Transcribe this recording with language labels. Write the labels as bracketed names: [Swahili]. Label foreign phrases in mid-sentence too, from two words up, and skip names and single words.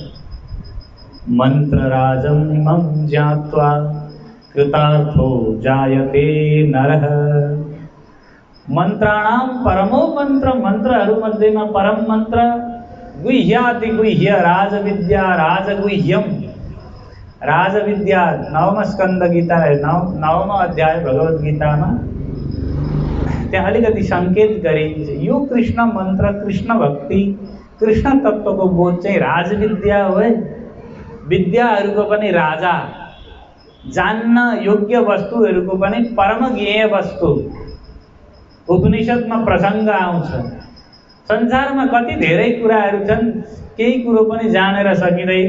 [Sanskrit] मन्त्रराजं इमं ज्ञात्वा कृतार्थो जायते नरः। मन्त्राणां परमो मन्त्र, [Nepali] मन्त्रहरूमध्येमा परम मन्त्र [Sanskrit] गुह्याति गुह्य राजविद्या राजगुह्यम। [Nepali] राजविद्या नवम स्कन्द गीता नवम अध्याय भगवत गीतामा त्यहाँ अलिकति सङ्केत गरिन्छ। यो कृष्ण मन्त्र, कृष्ण भक्ति, कृष्ण तत्त्वको बोध चाहिँ राजविद्या हो है। विद्याहरूको पनि राजा, जान्न योग्य वस्तुहरूको पनि परम ज्ञेय वस्तु। उपनिषदमा प्रसङ्ग आउँछ, संसारमा कति धेरै कुराहरू छन्, केही कुरो पनि जानेर सकिँदैन।